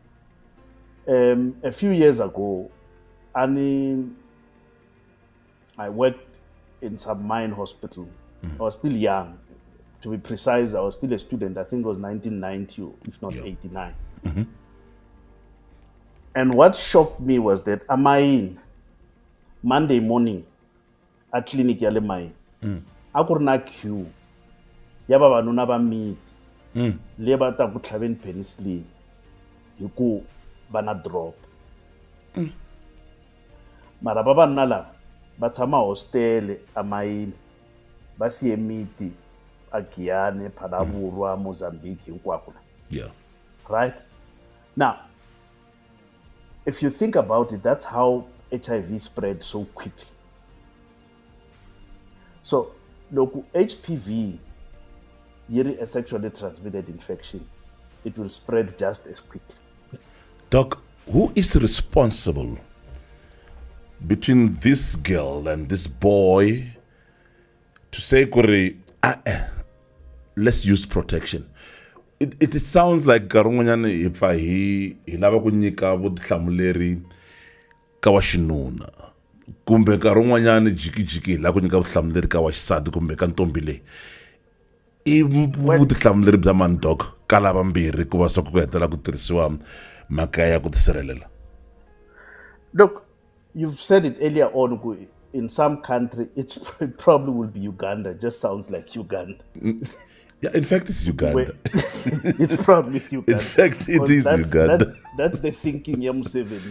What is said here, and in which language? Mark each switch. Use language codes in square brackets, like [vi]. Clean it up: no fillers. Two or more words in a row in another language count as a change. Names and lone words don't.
[en] A few years ago, I worked in some mine hospital. I was still young. To be precise, I was still a student. I think it was 1990, if not 89. And what shocked me was that Monday morning at clinic [ts] ya le mine, a ku ri na queue ya vavanuna va meet le va ta ku tlhaveni penicillin hi ku va na drop. Mara vavanuna lava va tshama hostele a mayini va siye miti a Giyani, Phalaborwa, Mozambique hinkwako. [en] Yeah. Right? Now, if you think about it, that's how HIV spread so quickly. So, look, HPV, a sexually transmitted infection, it will spread just as quickly. Doc, who is responsible between this girl and this boy to say, let's use protection? It sounds like [ts] Garunganyane if he lava ku nyika vutihlamuleri ka wa xinuna kumbe Garunganyane jikijiki la ku nyika vutihlamuleri ka wa xisati kumbe ka ntombi leyi I vutihlamuleri bya mani Doc ka lava mbirhi ku va swa ku hetela ku tirhisiwa mhaka ya ku tisirhelela? [en] Look, you've said it earlier on, in some country, it probably will be Uganda. Just sounds like Uganda. Yeah, in fact, it's Uganda. It's probably Uganda. In fact, it is Uganda. That's the thinking, Museveni.